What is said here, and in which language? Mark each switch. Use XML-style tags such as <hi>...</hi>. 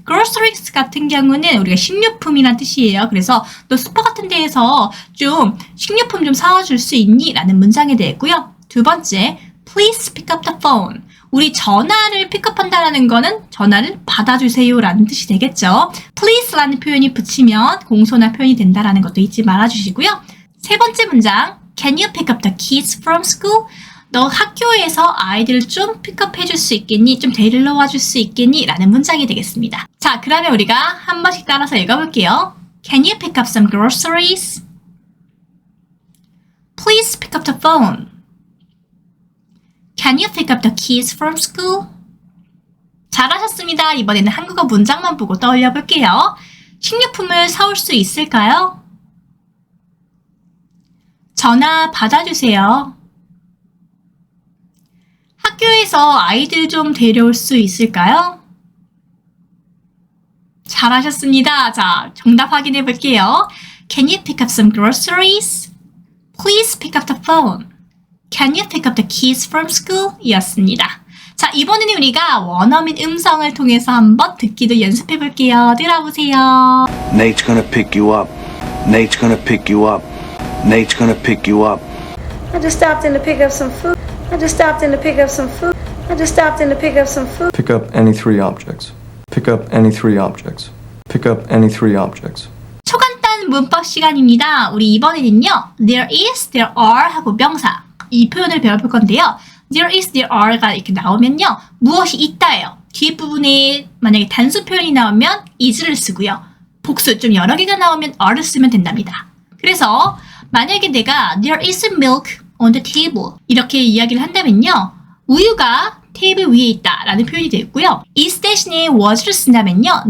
<ko>groceries 같은 경우는 우리가 식료품이란 뜻이에요. 그래서 너 슈퍼 같은 데에서 좀 식료품 좀 사와줄 수 있니? 라는 문장이 되고요. 두 번째,</ko> <en>please pick up the phone.</en> <ko>우리 전화를 픽업한다라는 거는 전화를 받아주세요라는 뜻이 되겠죠. please라는 표현이 붙이면 공손한 표현이 된다라는 것도 잊지 말아주시고요. 세 번째 문장,</ko> <en>can you pick up the kids from school?</en> <ko>너 학교에서 아이들을 좀 픽업해줄 수 있겠니? 좀 데리러 와줄 수 있겠니? 라는 문장이 되겠습니다. 자, 그러면 우리가 한 번씩 따라서 읽어볼게요.</ko> <en>Can you pick up some groceries? Please pick up the phone. Can you pick up the kids from school?</en> <ko>잘하셨습니다. 이번에는 한국어 문장만 보고 떠올려 볼게요. 식료품을 사올 수 있을까요? 전화 받아주세요. 학교에서 아이들 좀 데려올 수 있을까요? 잘하셨습니다. 자, 정답 확인해 볼게요.</ko> <en>Can you pick up some groceries? Please pick up the phone. Can you pick up the kids from school?</en> <ko>이었습니다. 자, 이번에는 우리가 원어민 음성을 통해서 한번 듣기도 연습해 볼게요. 들어보세요.</ko> <en>Nate's gonna pick you up. Nate's gonna pick you up. Nate's gonna pick you up. I just stopped in to pick up some food. I just stopped in to pick up some food. I just stopped in to pick up some food. Pick up any three objects. Pick up any three objects. Pick up any three objects.</en> <ko>초간단 문법 시간입니다. 우리 이번에는요. There is, there are 하고 명사. 이 표현을 배워볼 건데요. There is, there are가 이렇게 나오면요. 무엇이 있다예요. 뒷부분에 만약에 단수 표현이 나오면 is를 쓰고요. 복수 좀 여러 개가 나오면 are를 쓰면 된답니다. 그래서 만약에 내가</ko> <en>There is milk on the table</en> <ko>이렇게 이야기를 한다면요. 우유가 테이블 위에 있다 라는 표현이 되고요. is 대신에 was를 쓴다면요.</ko>